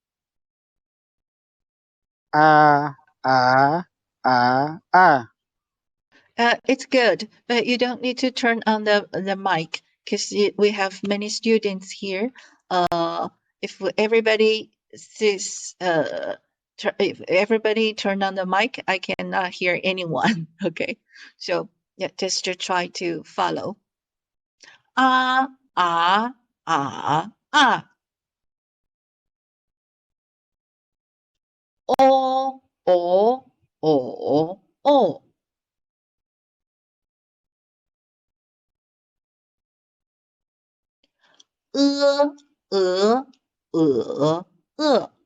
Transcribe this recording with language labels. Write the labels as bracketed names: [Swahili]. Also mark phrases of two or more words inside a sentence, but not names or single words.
[English] It's good, but you don't need to turn on the mic because we have many students here. If everybody says, if everybody turn on the mic, I cannot hear anyone. Okay, so yeah, just to try to follow. Ah, ah, ah, ah. O, o, o, o. E, e, e.